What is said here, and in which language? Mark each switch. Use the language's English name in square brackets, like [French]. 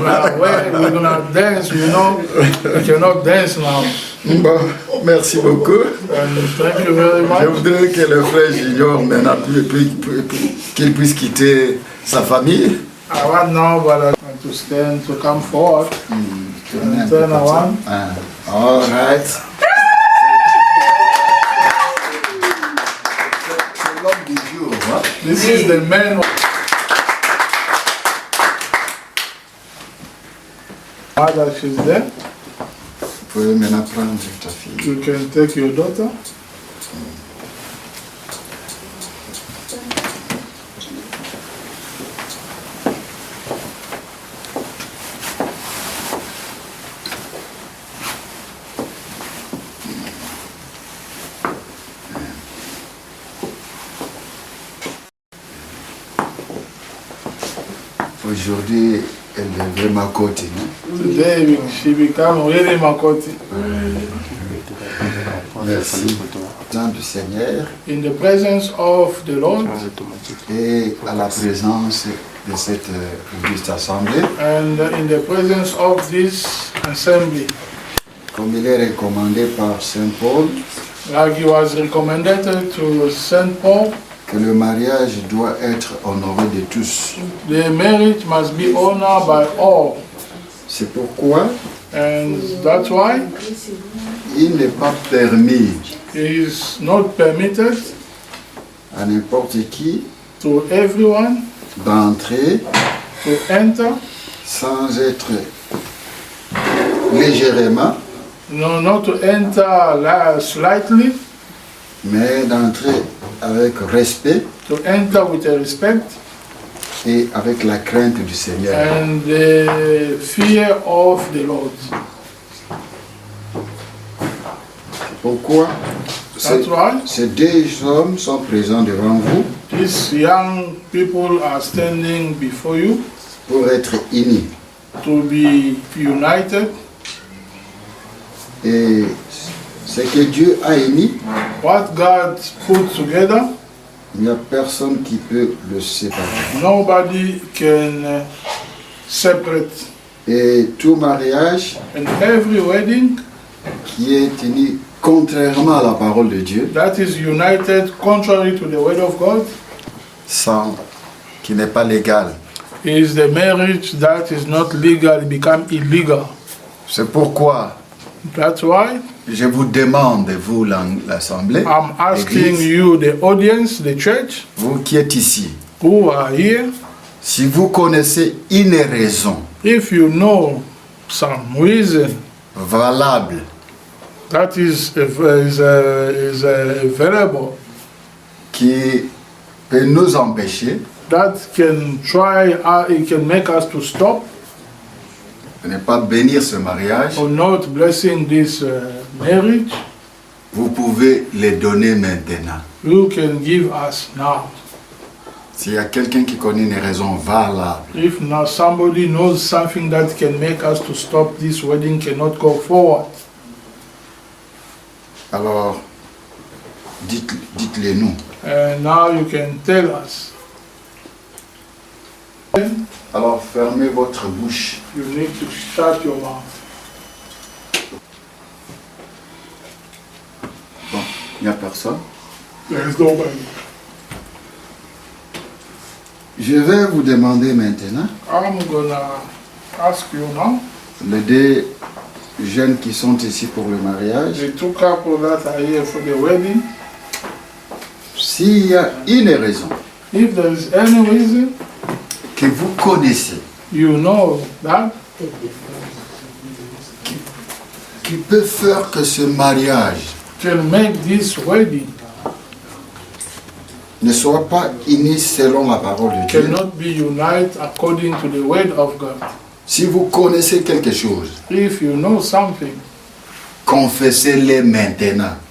[English] We're gonna dance, you know. We cannot dance now. [French] Bon, merci beaucoup. [English] And thank you very [French] Je [English] much. [French] voudrais que le frère Junior maintenant qu'il puisse quitter sa famille. [English] I want now, but to stand, to come forward and turn around. All right. [French] C'est l'homme du jour, hein? [English] This is the man. Mother, she's there. [French] Vous pouvez maintenant prendre ta fille. [English] You can take your daughter. [French] Aujourd'hui, elle est vraiment côté, non? [English] Today she become really Makoti. [French] Merci. Dans du Seigneur [English] In the presence of the Lord [French] et à la présence de cette auguste assemblée, [English] and in the presence of this assembly, [French] comme il est recommandé par Saint Paul, [English] like he was recommended to St. Paul, [French] que le mariage doit être honoré de tous. [English] the marriage must be honored by all. [French] C'est pourquoi [English] And that's why [French] il n'est pas permis [English] it is not permitted [French] à n'importe qui [English] to everyone [French] d'entrer [English] to enter, [French] sans être légèrement, [English] no, not to enter slightly, [French] mais d'entrer avec respect [English] to enter with a respect [French] et avec la crainte du Seigneur. [English] and the fear of the Lord. [French] Pourquoi [English] That's why [French] ces deux hommes sont présents devant vous [English] these young people are standing before you [French] pour être unis. [English] to be united. [French] Et ce que Dieu a uni, [English] What God put together, [French] il n'y a personne qui peut le séparer. [English] nobody can separate. [French] Et tout mariage [English] And every wedding [French] qui est uni contrairement à la parole de Dieu, [English] that is united contrary to the word of God [French] sans, qui n'est pas légal. [English] is the marriage that is not legal, it become illegal. [French] C'est pourquoi [English] That's why [French] je vous demande, vous l'Assemblée, [English] I'm asking [French] l'Église, [English] you, the audience, the church, [French] vous qui êtes ici, [English] who are here, [French] si vous connaissez une raison [English] if you know some reason [French] valable [English] that is available, [French] qui peut nous empêcher [English] that can try, it can make us to stop [French] de ne pas bénir ce mariage, [English] or not blessing this marriage, [French] vous pouvez les donner maintenant. [English] you can give us now. [French] S'il y a quelqu'un qui connaît une raison valable, [English] If now somebody knows something that can make us to stop this wedding cannot go forward, [French] alors dites-le nous. [English] and now you can tell us. [French] Alors fermez votre bouche. [English] You need to shut your mouth. [French] Bon, il n'y a personne. [English] There is nobody. [French] Je vais vous demander maintenant, [English] I'm gonna ask you now, [French] les deux jeunes qui sont ici pour le mariage, [English] the two couples that are here for the wedding, [French] s'il y a une raison [English] if there is any reason [French] que vous connaissez [English] you know that [French] qui peut faire que ce mariage [English] can make this wedding [French] ne soit pas uni selon la parole de Dieu, [English] cannot be united according to the word of God. [French] si vous connaissez quelque chose, [English] If you know something, [French] confessez-le maintenant.